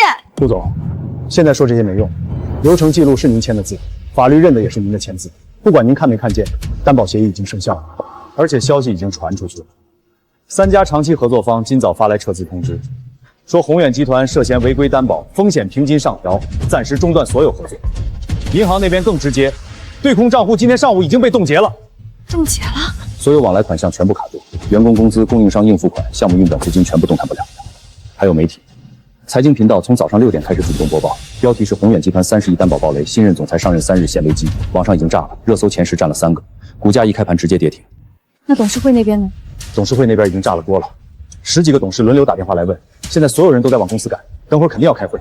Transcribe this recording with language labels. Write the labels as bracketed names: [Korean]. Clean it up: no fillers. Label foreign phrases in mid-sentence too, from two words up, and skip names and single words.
[Chinese] 顾总，现在说这些没用，流程记录是您签的字，法律认的也是您的签字，不管您看没看见，担保协议已经生效了，而且消息已经传出去了。3家长期合作方今早发来撤资通知，说宏远集团涉嫌违规担保，风险评级上调，暂时中断所有合作。银行那边更直接，对空账户今天上午已经被冻结了。冻结了？所有往来款项全部卡住，员工工资、供应商应付款、项目运转资金全部动弹不了。还有媒体，财经頻道從早上6點開始主動播報，標題是宏遠集團30億擔保爆雷，新任總裁上任3日現危機，網上已經炸了，熱搜前10占了3個，股價一開盤直接跌停。那董事會那邊呢？董事會那邊已經炸了鍋了，10幾個董事輪流打電話來問，現在所有人都在往公司趕，等會兒肯定要開會。